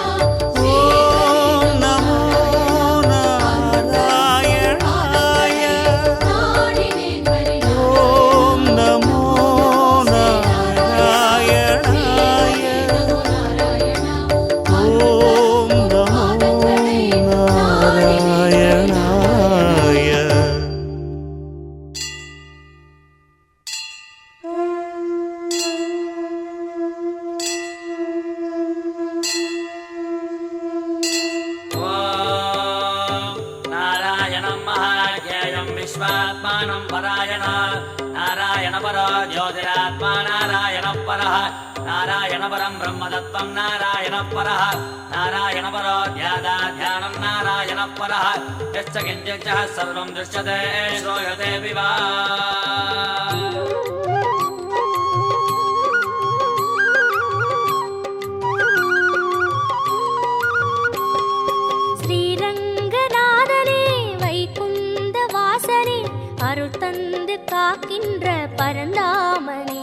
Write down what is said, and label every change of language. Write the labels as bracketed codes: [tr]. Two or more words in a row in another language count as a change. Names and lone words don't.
[sa] ॐ नमो नारायणाय. [ta] நாடினேன் ஹரிநாராயணா [sa] ॐ नमो नारायणाय. नमो नारायणा ॐ नमो नारायणाय. नारायणं महाज्ञेयं विश्वात्मानं परायण नारायण परो ज्योतिरात्मा नारायणः परः नारायण परं ब्रह्मतत्त्वं नारायणः परः नारायण परो ध्यानं नारायणः परः यश्च किञ्चित् सर्वं दृश्यते श्रूयते विवा [ta] ஸ்ரீரங்கநாதனே வைகுந்த வாசனே அருள் தந்து காக்கின்ற பரந்தாமனே.